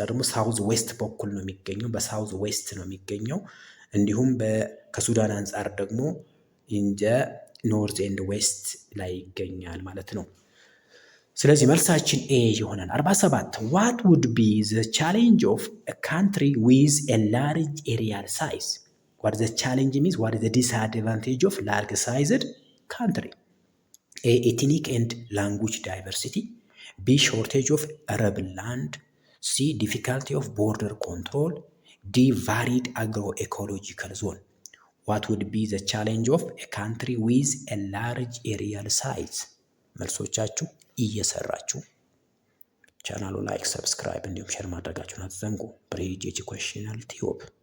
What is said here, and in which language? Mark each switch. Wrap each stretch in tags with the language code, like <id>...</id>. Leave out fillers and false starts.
<am>ሳውዝ ዌስት በኩል ነው የሚገኘው፣ በሳውዝ ዌስት ነው የሚገኘው። እንዲሁም ከሱዳን አንጻር ደግሞ</am> <en>ኢንደ ኖርዝ ኤንድ ዌስት</en> <am>ላይ ይገኛል ማለት ነው። ስለዚህ መልሳችን ኤ ይሆናል።</am> <en>47 What would be the challenge of a country with a large areal size? What the challenge means, what is the disadvantage of large sized country? A. Ethnic and language diversity. B. Shortage of arable land. C. Difficulty of border control. D. Varied agroecological zone. What would be the challenge of a country with a large areal size?</en> <am>መልሶቻችሁ እየሰራችሁ ቻናሉ ላይክ፣ ሰብስክራይብ እንዲሁም ሼር ማድረጋችሁን አትዘንጉ። ብሪጅ ኤጁኬሽናል ቲዩብ</am>